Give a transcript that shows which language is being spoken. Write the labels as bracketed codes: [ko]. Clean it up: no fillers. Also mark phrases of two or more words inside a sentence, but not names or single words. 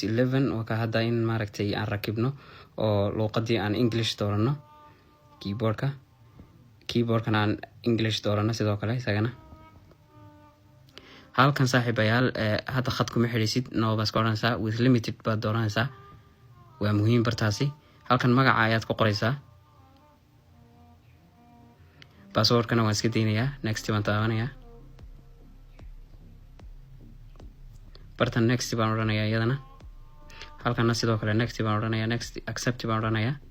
[so] 11 waa ka hadda in maaragtay aan rakibno oo luqadii aan English doorano. keyboardkan aan English doorano sidoo kale isagana. halkan saaxiibayaal hadda khad kuma xirisid no bas oranaysaa [en] with limited [so] baad dooranaysaa. waa muhiim bartaasi. halkan magaca ayaad ku qoraysaa. password-kana waan iska deynayaa next baan taabanayaa. bartan next baan oranayaa iyadana. halkana sidoo kale next baan oranayaa. [en] next accept [so] baan oranayaa.